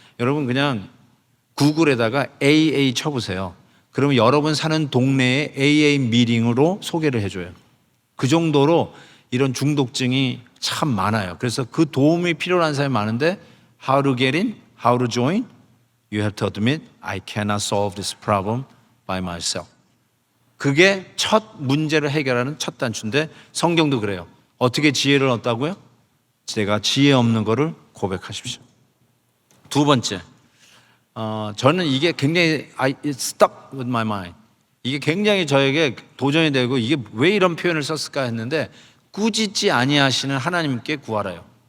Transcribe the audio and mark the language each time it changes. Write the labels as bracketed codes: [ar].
[ko] 여러분 그냥 구글에다가 AA 쳐보세요. 그러면 여러분 사는 동네에 AA 미팅으로 소개를 해줘요. 그 정도로 이런 중독증이 참 많아요. 그래서 그 도움이 필요한 사람이 많은데 [en] How to get in? How to join? You have to admit I cannot solve this problem by myself. [ko] 그게 첫 문제를 해결하는 첫 단추인데 성경도 그래요. 어떻게 지혜를 얻다고요? 제가 지혜 없는 거를 고백하십시오. 두 번째, 저는 이게 굉장히 [en] it stuck with my mind. [ko] 이게 굉장히 저에게 도전이 되고 이게 왜 이런 표현을 썼을까 했는데 꾸짖지 아니하시는 하나님께 구하라요.